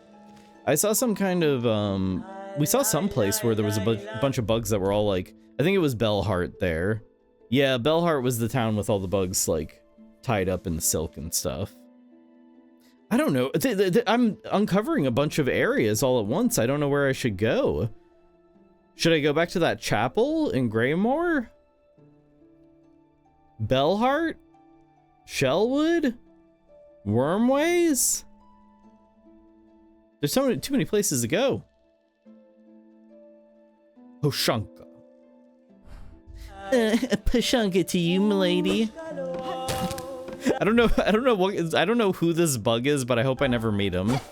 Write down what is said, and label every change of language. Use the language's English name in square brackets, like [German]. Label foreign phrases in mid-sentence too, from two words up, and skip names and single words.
[English] I saw some kind of we saw some place where there was a bunch of bugs that were all like, I think it was Bellheart there. Yeah, Bellheart was the town with all the bugs like tied up in silk and stuff. I don't know. I'm uncovering a bunch of areas all at once. I don't know where I should go. Should I go back to that chapel in Greymore? Bellheart? Shellwood? Wormways? There's too many places to go. Pushunka. Pushunka to you, milady. I don't know who this bug is, but I hope I never meet him.